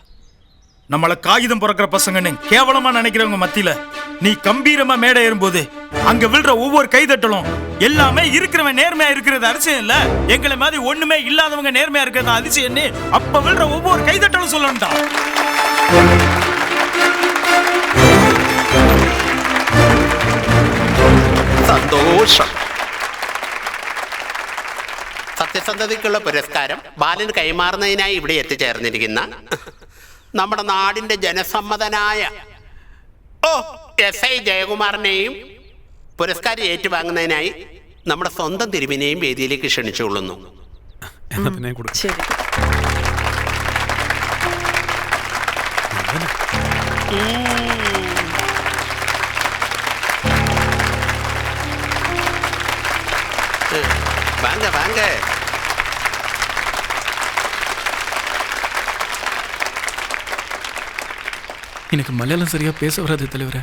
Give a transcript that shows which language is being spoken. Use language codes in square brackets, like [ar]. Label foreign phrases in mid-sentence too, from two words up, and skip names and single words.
[ta] நம்மள காகிதம் பிறக்கிற பசங்கன்னு கேவலமா நினைக்கிறவங்க மத்தியில நீ கம்பீரமா மேடை ஏறும்போது அங்க விழுற ஒவ்வொரு கைதட்டலும் எல்லாமே இருக்கிறவன் நேர்மையா இருக்கிறது அதிசயம் இல்ல, எங்களை மாதிரி ஒண்ணுமே இல்லாதவங்க நேர்மையா இருக்கிறது அதிசயம். அப்ப விழுற ஒவ்வொரு கைதட்டலும் சொல்லணும்டா. [ml] സന്തോഷം. സത്യസന്ധതയ്ക്കുള്ള പുരസ്കാരം ബാലന് കൈമാറുന്നതിനായി ഇവിടെ എത്തിച്ചേർന്നിരിക്കുന്ന നമ്മുടെ നാടിന്റെ ജനസമ്മതനായ SI ജയകുമാറിനെയും പുരസ്കാരം ഏറ്റുവാങ്ങുന്നതിനായി നമ്മുടെ സ്വന്തം തിരുവിനെയും വേദിയിലേക്ക് ക്ഷണിച്ചുകൊള്ളുന്നു. എന്നാ പിന്നെ കൊടുക്കാം. [ta] சரி. வாங்க வாங்க. எனக்கு மலையாளம் சரியா பேச வராது தலைவரே.